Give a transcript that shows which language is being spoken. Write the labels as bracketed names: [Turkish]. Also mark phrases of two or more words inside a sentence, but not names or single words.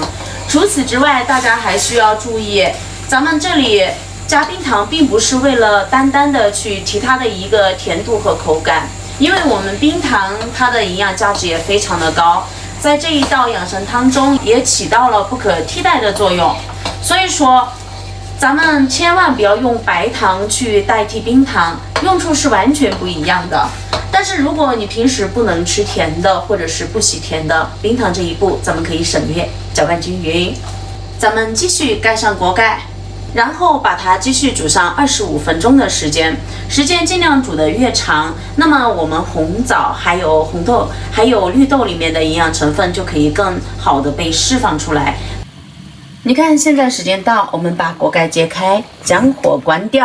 [Chinese] 除此之外，大家還需要注意，咱們這裡加冰糖並不是為了單單的去提它的一個甜度和口感，因為我們冰糖它的營養價值也非常的高，在這一道養生湯中也起到了不可替代的作用。所以說咱們千萬不要用白糖去代替冰糖，用處是完全不一樣的。但是如果你平时不能吃甜的，或者是不喜甜的，冰糖這一步咱们可以省略，攪拌均匀。咱們繼續蓋上鍋蓋，然後把它繼續煮上25分鐘的時間，盡量煮得越長，那麼我們紅棗還有紅豆還有綠豆裡面的營養成分就可以更好的被釋放出來。你看現在時間到，我們把鍋蓋揭開，將火關掉。